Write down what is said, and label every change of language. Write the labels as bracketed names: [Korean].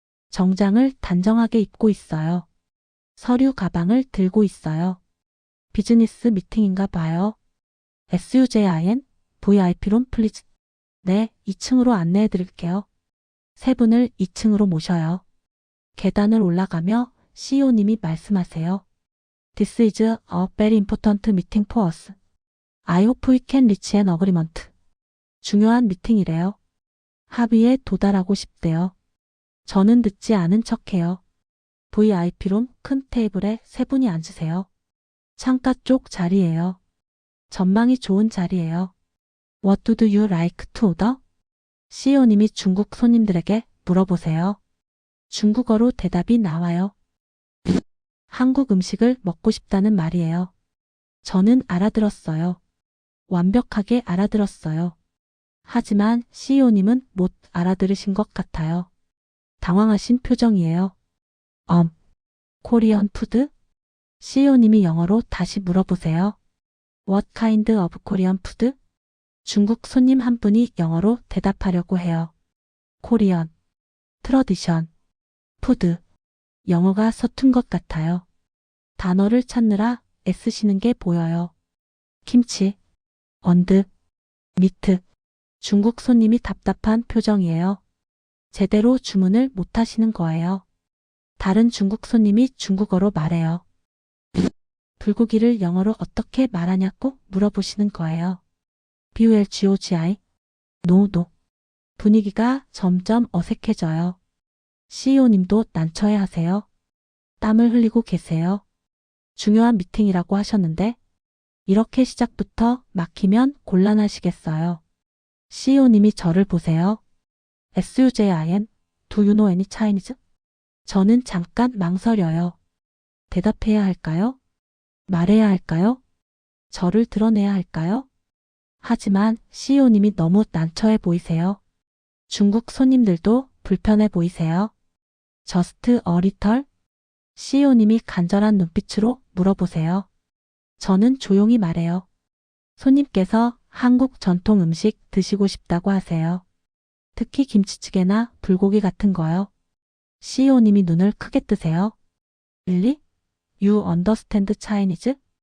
[Korean] 정장을 단정하게 입고 있어요. 서류 가방을 들고 있어요. 비즈니스 미팅인가 봐요. SUJIN, VIP룸 플리즈. 네, 2층으로 안내해 드릴게요. 세 분을 2층으로 모셔요. 계단을 올라가며 CEO님이 말씀하세요. [English] This is a very important meeting for us. I hope we can reach an agreement. [Korean] 중요한 미팅이래요. 합의에 도달하고 싶대요. 저는 듣지 않은 척해요. VIP룸 큰 테이블에 세 분이 앉으세요. 창가 쪽 자리예요. 전망이 좋은 자리예요. [English] What do you like to order? [Korean] CEO님이 중국 손님들에게 물어보세요. 중국어로 대답이 나와요. 한국 음식을 먹고 싶다는 말이에요. 저는 알아들었어요. 완벽하게 알아들었어요. 하지만 CEO님은 못 알아들으신 것 같아요. 당황하신 표정이에요. 코리안 푸드? CEO님이 영어로 다시 물어보세요. [English] What kind of Korean food? [Korean] 중국 손님 한 분이 영어로 대답하려고 해요. 코리안. 트러디션, 푸드. 영어가 서툰 것 같아요. 단어를 찾느라 애쓰시는 게 보여요. 김치, 언드, 미트. 중국 손님이 답답한 표정이에요. 제대로 주문을 못 하시는 거예요. 다른 중국 손님이 중국어로 말해요. 불고기를 영어로 어떻게 말하냐고 물어보시는 거예요. BULGOGI, 노노. 분위기가 점점 어색해져요. CEO님도 난처해 하세요. 땀을 흘리고 계세요. 중요한 미팅이라고 하셨는데 이렇게 시작부터 막히면 곤란하시겠어요. CEO님이 저를 보세요. [English] SUJIN, Do you know any Chinese? [Korean] 저는 잠깐 망설여요. 대답해야 할까요? 말해야 할까요? 저를 드러내야 할까요? 하지만 CEO님이 너무 난처해 보이세요. 중국 손님들도 불편해 보이세요. [English] Just a little? [Korean] CEO님이 간절한 눈빛으로 물어보세요. 저는 조용히 말해요. 손님께서 한국 전통 음식 드시고 싶다고 하세요. 특히 김치찌개나 불고기 같은 거요. CEO님이 눈을 크게 뜨세요. [English] Really? You understand Chinese?